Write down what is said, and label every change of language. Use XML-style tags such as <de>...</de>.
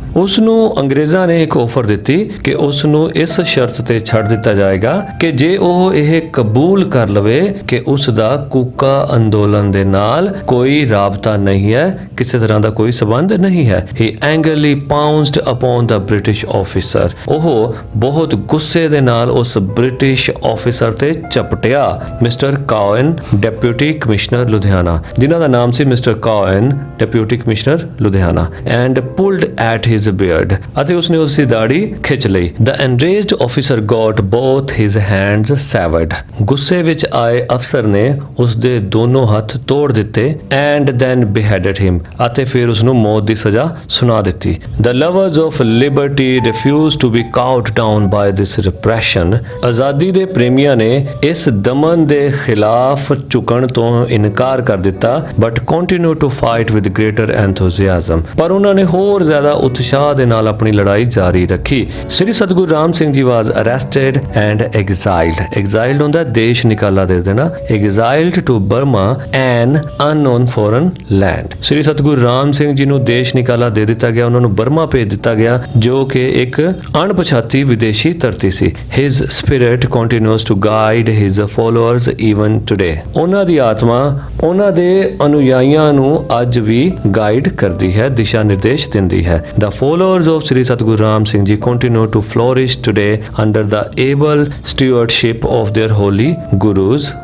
<pa>ਉਸ ਨੂੰ ਅੰਗਰੇਜ਼ਾਂ ਨੇ ਇੱਕ ਆਫਰ ਦਿੱਤੀ ਕਿ ਉਸ ਨੂੰ ਇਸ ਸ਼ਰਤ ਤੇ ਛੱਡ ਦਿੱਤਾ ਜਾਏਗਾ ਕਿ ਜੇ ਉਹ ਇਹ ਕਬੂਲ ਕਰ ਲਵੇ ਕਿ ਉਸ ਦਾ ਕੂਕਾ ਅੰਦੋਲਨ ਦੇ ਨਾਲ ਕੋਈ ਰਾਬਤਾ ਨਹੀਂ ਹੈ, ਕਿਸੇ ਤਰ੍ਹਾਂ ਦਾ ਕੋਈ ਸਬੰਧ ਨਹੀਂ ਹੈ।</pa> <en>He angrily pounced upon the British officer।</en> <pa>ਉਹ ਬਹੁਤ ਗੁੱਸੇ ਦੇ ਨਾਲ ਉਸ ਬ੍ਰਿਟਿਸ਼ ਆਫੀਸਰ ਤੇ ਝਪਟਿਆ। ਮਿਸਟਰ ਕਾਉਨ, ਡਿਪਟੀ ਕਮਿਸ਼ਨਰ ਲੁਧਿਆਣਾ, ਜਿਨ੍ਹਾਂ ਦਾ ਨਾਮ ਸੀ mister ਕਾਉਨ, deputy commissioner Ludhiana,</pa> <en>and pulled at his beard,</en> <pa>ਅਤੇ ਉਸਨੇ ਉਸਦੀ ਦਾੜੀ ਖਿੱਚ ਲਈ।</pa> <en>The enraged officer got both his hands severed।</en> <pa>ਗੁੱਸੇ ਵਿੱਚ ਆਏ ਅਫਸਰ ਨੇ ਉਸ ਦੇ ਦੋਨੋਂ ਹੱਥ ਤੋੜ ਦਿੱਤੇ ਐਂਡ ਦੈਨ</pa> <en>beheaded him</en> <pa>ਅਤੇ ਫਿਰ ਉਸ ਨੂੰ ਮੌਤ ਦੀ ਸਜ਼ਾ ਸੁਣਾ ਦਿੱਤੀ।</pa> <en>The lovers of liberty refused to be cowed down by this repression।</en> <pa>ਆਜ਼ਾਦੀ ਦੇ ਪ੍ਰੇਮੀਆਂ ਨੇ ਇਸ ਦਮਨ ਦੇ ਖਿਲਾਫ ਝੁਕਣ ਤੋਂ ਇਨਕਾਰ ਕਰ ਦਿੱਤਾ</pa> <en>but continued to fight with greater enthusiasm।</en> <pa>ਪਰ ਉਹਨਾਂ ਨੇ ਹੋਰ ਜ਼ਿਆਦਾ ਉਤਸ਼ਾਹ ਦੇ ਨਾਲ ਆਪਣੀ ਲੜਾਈ ਜਾਰੀ ਰੱਖੀ।</pa> <en>Shri Satguru Ram Singh ji was arrested and exiled। exiled</en> <pa>ਹੁੰਦਾ ਦੇਸ਼ ਨਿਕਾਲਾ ਦੇ ਦੇਣਾ,</pa> <en>exiled to Burma an unknown foreign land।</en> <pa>ਸ੍ਰੀ ਸਤਿਗੁਰੂ ਰਾਮ ਸਿੰਘ ਜੀ ਨੂੰ ਦੇਸ਼ ਨਿਕਾਲਾ ਦੇ ਦਿੱਤਾ ਗਿਆ, ਉਹਨਾਂ ਨੂੰ ਬਰਮਾ ਭੇਜ ਦਿੱਤਾ ਗਿਆ ਜੋ ਕਿ ਇੱਕ ਅਣਪਛਾਤੀ ਵਿਦੇਸ਼ੀ ਧਰਤੀ ਸੀ।</pa> <en>his spirit continues to guide his followers even today।</en> <pa>ਉਹਨਾਂ ਦੀ ਆਤਮਾ ਉਹਨਾਂ ਦੇ ਅਨੁਯਾਈਆਂ ਨੂੰ ਅੱਜ ਵੀ ਗਾਈਡ ਕਰਦੀ ਹੈ, ਦਿਸ਼ਾ ਨਿਰਦੇਸ਼ ਦਿੰਦੀ ਹੈ।</pa> <en>The followers of Sri Satguru Ram Singh Ji continue to flourish today under the able stewardship of their holy gurus।</en>